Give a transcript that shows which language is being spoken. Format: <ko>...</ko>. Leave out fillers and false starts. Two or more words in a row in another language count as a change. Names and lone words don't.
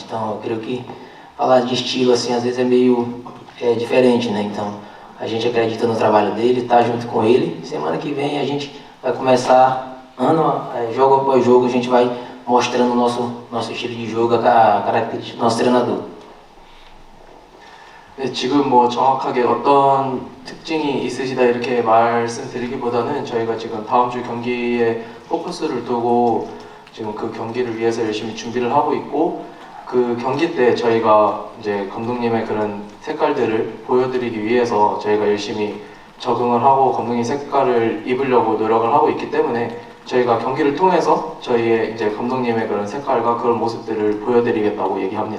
<pt>Então eu creio que falar de estilo assim às vezes é meio diferente, né? Então a gente acredita no trabalho dele, está junto com ele. Semana que vem a gente vai começar jogo após jogo, a gente vai mostrando o nosso estilo de jogo, a característica do nosso treinador.</pt> <ko>네, 지금 뭐 정확하게 어떤 특징이 있으시다 이렇게 말씀드리기보다는 저희가 지금 다음 주 경기에 포커스를 두고 지금 그 경기를 위해서 열심히 준비를 하고 있고 그 경기 때 저희가 이제 감독님의 그런 색깔들을 보여드리기 위해서 저희가 열심히 적응을 하고 감독님 색깔을 입으려고 노력을 하고 있기 때문에 저희가 경기를 통해서 저희의 이제 감독님의 그런 색깔과 그런 모습들을 보여드리겠다고 얘기합니다.</ko>